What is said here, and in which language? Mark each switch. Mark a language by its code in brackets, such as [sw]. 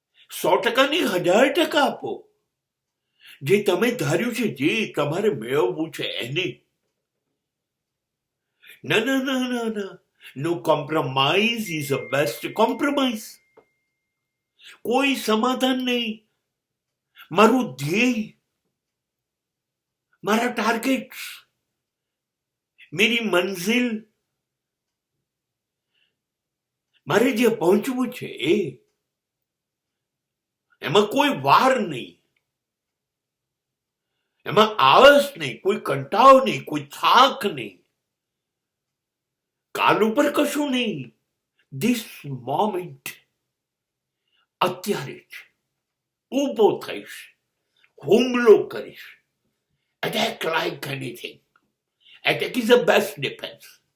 [gu] 100%ની 1000% આપો. જે તમે ધાર્યું છે, જે તમારે મેળવવું છે એને. ના. [en] No compromise is the best compromise. [gu] કોઈ સમાધાન નહીં. મારું ધ્યેય, મારા ટાર્ગેટ્સ, [hi] મેરી મંઝિલ, [gu] મારે જે પહોંચવું છે એ, એમાં કોઈ વાર નહીં, એમાં આળસ નહીં, કોઈ કંટાળો નહીં, કોઈ થાક નહીં, કાલ ઉપર કશું નહીં. [en] this moment, [gu] અત્યારે જ ઊભો થઈશ, હુમલો કરીશ. [en] Attack like anything. Attack is the best defense.